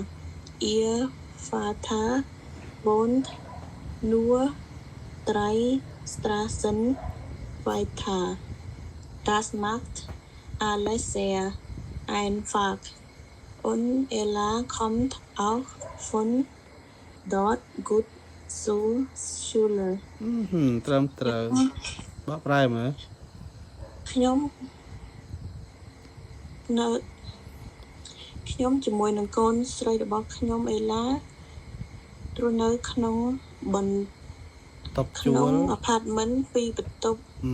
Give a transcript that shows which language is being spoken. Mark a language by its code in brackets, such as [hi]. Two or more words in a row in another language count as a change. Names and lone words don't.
[de] Ihr Vater wohnt nur 3 Straßen weiter. Das macht alles sehr einfach. Und Ella kommt auch von dort gut zur Schule. [km] ត្រឹមត្រូវបកប្រែមើល ខ្ញុំជាមួយនឹងកូនស្រីរបស់ខ្ញុំអេឡាទ្រនៅក្នុងបន្ទប់ជួល apartment 2បន្ទប់